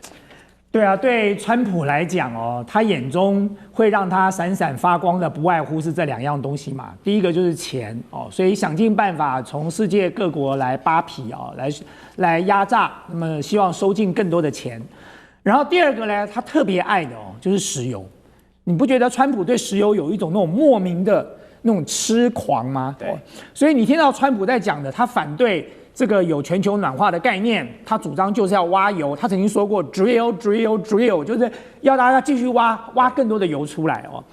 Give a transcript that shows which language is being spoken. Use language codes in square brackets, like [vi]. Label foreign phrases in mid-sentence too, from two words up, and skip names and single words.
[zh] 對啊，對川普來講哦，他眼中會讓他閃閃發光的，不外乎是這兩樣東西嘛。第一個就是錢哦，所以想盡辦法從世界各國來扒皮哦，來壓榨，那麼希望收進更多的錢。然後第二個呢，他特別愛的哦，就是石油。你不覺得川普對石油有一種那种莫名的那種痴狂嗎？对，所以你听到川普在講的，他反對這個有全球暖化的概念，他主張就是要挖油。他曾經說過 drill， 就是要大家繼續挖更多的油出來哦。